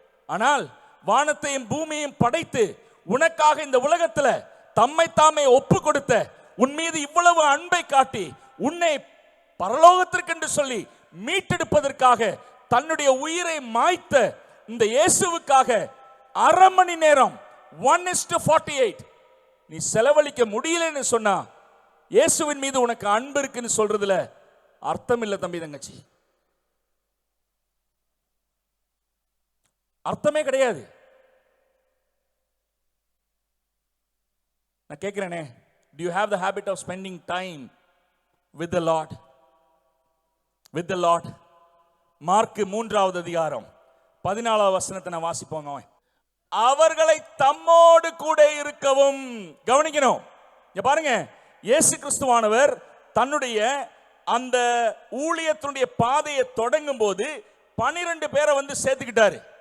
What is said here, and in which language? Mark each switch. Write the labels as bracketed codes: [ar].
[ta] ஆனால் வானத்தையும் பூமியையும் படைத்து உனக்காக இந்த உலகத்துல தம்மை தாமே ஒப்பு கொடுத்த, உன் மீது இவ்வளவு அன்பை காட்டி உன்னை பரலோகத்திற்கென்று சொல்லி மீட்டெடுப்பதற்காக தன்னுடைய உயிரை மாய்த்த இந்த இயேசுவுக்காக அரை மணி நேரம் 1:48 நீ செலவழிக்க முடியலன்னு சொன்னா, இயேசுவின் மீது உனக்கு அன்பு இருக்குன்னு சொல்றதுல அர்த்தம் இல்லை தம்பி தங்கச்சி, அர்த்தமே கிடையாது. நான் கேட்கிறேனே, [en] do you have the habit of spending time with the Lord? with the Lord. [ta] Mark 3வது அதிகாரம் 14வது வசனத்தை நான் வாசிப்போங்க. அவர்களை தம்மோடு கூட இருக்கவும். கவனிக்கணும், இங்க பாருங்க, இயேசு கிறிஸ்துவானவர் தன்னுடைய அந்த ஊழியத்தினுடைய பாதையை தொடங்கும் போது 12 பேரை வந்து சேர்த்துக்கிட்டாரு.